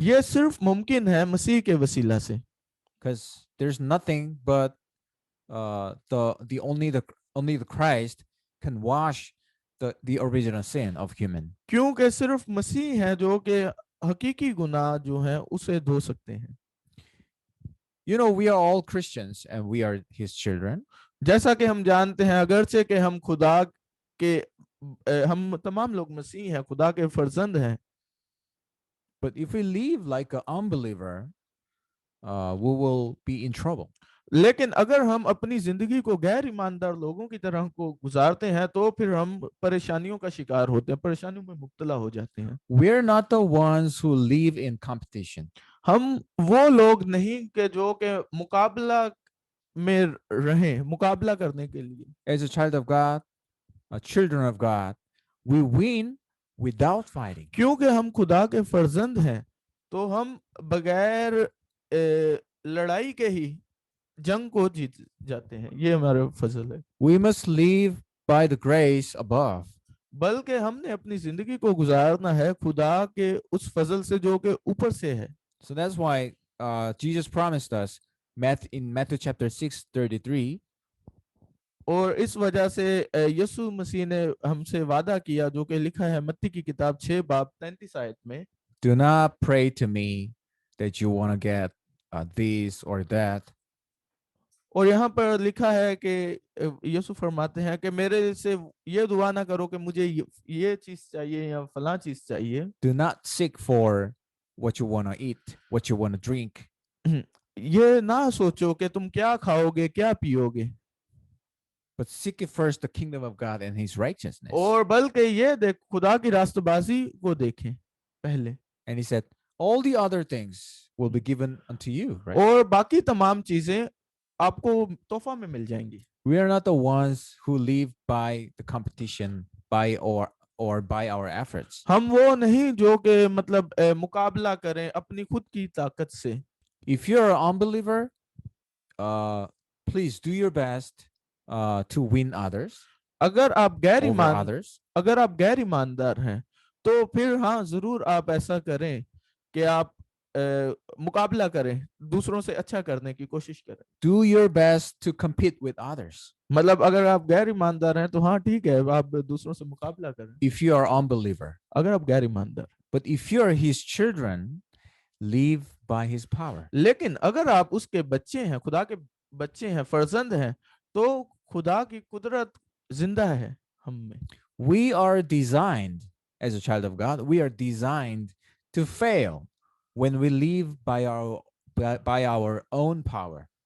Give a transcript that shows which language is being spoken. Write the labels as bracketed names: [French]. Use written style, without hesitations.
[Hindi] ये सिर्फ मुमकिन है मसीह के वसीला से। [English] Because there's nothing but the only the Christ can wash the original sin of human. [Hindi] क्योंकि सिर्फ मसीह है जो कि हकीकी गुनाह जो है उसे धो सकते हैं। [English] You know, we are all Christians and we are his children. [Hindi] जैसा कि हम जानते हैं, अगरचे कि हम खुदा के हम तमाम लोग मसीह हैं, खुदा के फर्जंद हैं। [English] But if we live like an unbeliever, we will be in trouble. [Hindi] लेकिन अगर हम अपनी जिंदगी को गैर ईमानदार लोगों की तरह को गुजारते हैं तो फिर हम परेशानियों का शिकार होते हैं, परेशानियों में मुब्तला हो जाते हैं। [English] We're not the ones who live in competition. [Hindi] हम वो लोग नहीं कि जो कि मुकाबला में रहें, मुकाबला करने के लिए। [English] As a child of God, a children of God, we win without fighting. [Hindi] क्योंकि हम खुदा के फर्जंद हैं तो हम बगैर लड़ाई के ही जंग को जीत जाते हैं। ये हमारा फजल है। [English] We must live by the grace above. [Hindi] बल्कि हमने अपनी जिंदगी को गुजारना है खुदा के उस फजल से जो कि ऊपर से है। [English] So that's why Jesus promised us in Matthew chapter 6:33. [Hindi] और इस वजह से यीशु मसीह ने हमसे वादा किया जो कि लिखा है मत्ती की किताब 6 बाब 33 आयत में, [English] Do not pray to me that you want to get this or that. [Hindi] और यहाँ पर लिखा है कि यीशु फरमाते हैं कि मेरे से ये दुआ ना करो कि मुझे ये चीज चाहिए या फलां चीज चाहिए। [English] Do not seek for what you want to eat, what you want to drink. [Hindi] ये ना सोचो कि तुम क्या खाओगे, क्या पियोगे, [English] But seek it first the kingdom of God and his righteousness. [Hindi] और बल्कि ये देख खुदा की रास्तबाजी को देखें पहले। [English] And he said, all the other things will be given unto you, right? [Hindi] और बाकी तमाम चीजें आपको तोहफा में मिल जाएंगी। [English] We are not the ones who live by the competition, by or by our efforts. [Hindi] हम वो नहीं जो कि मतलब मुकाबला करें अपनी खुद की ताकत से। [English] If you're an unbeliever, please do your best to win others [Hindi] अगर आप [English] over others. [Hindi] अगर आप गैर ईमानदार हैं तो फिर हाँ जरूर आप ऐसा करें कि आप मुकाबला करें, दूसरों से अच्छा करने की कोशिश करें। [English] Do your best to compete with others. [Hindi] मतलब अगर आप गैर ईमानदार हैं तो हाँ ठीक है, आप दूसरों से मुकाबला करें [English] If you are unbeliever. [Hindi] अगर आप गैर ईमानदार। [English] But if you are his children, live by his power. [Hindi] लेकिन अगर आप उसके बच्चे हैं, खुदा के बच्चे हैं, फर्जंद हैं, तो खुदा की कुदरत जिंदा है हम में। [English] We are designed, as a child of God, we are designed to fail when we live by our own power.